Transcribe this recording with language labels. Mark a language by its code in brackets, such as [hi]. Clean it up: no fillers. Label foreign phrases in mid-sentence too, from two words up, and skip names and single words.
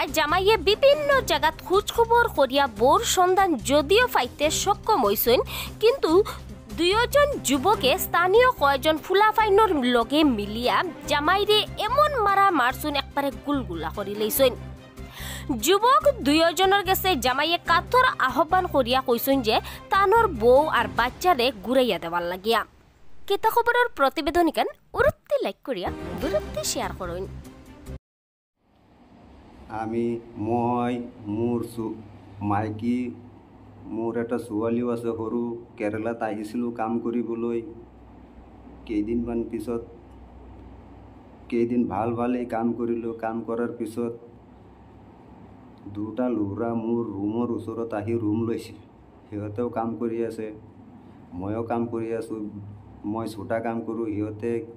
[syl] জামাইয়ে বিভিন্ন জায়গাত খোঁজ খবর করিয়া বউর সন্ধান যদিও পাইতে সক্ষম হইছেন কিন্তু দুইজন যুবকে স্থানীয় কয়েকজন ফুলাফাইনর লগে মিলিয়া জামাইরে এমন মারা মারছুন একবারে গুলগুলা করি লইছেন যুবক দুইজনের গেছে জামাইয়ে কাতর আহ্বান করিয়া কইছেন যে তানোর বউ আর বাচ্চারে ঘুরাইয়া দেওয়ার লাগিয়া কেতা খবরের প্রতিবেদন ইকান উরুত্তি লাইক করিয়া বিরুত্তি শেয়ার করুন [as] আমি মোৰ মাইকী মোৰ এটা ছোৱালীও আছে সৰু কেৰেলাত আহিছিলোঁ কাম কৰিবলৈ কেইদিন ভালেই কাম কৰিলোঁ কাম কৰাৰ পিছত দুটা ল'ৰা মোৰ ৰুমৰ ওচৰত আহি ৰুম লৈছে সিহঁতেও কাম কৰি আছে ময়ো কাম কৰি আছোঁ মই ছোটা কাম কৰোঁ সিহঁতে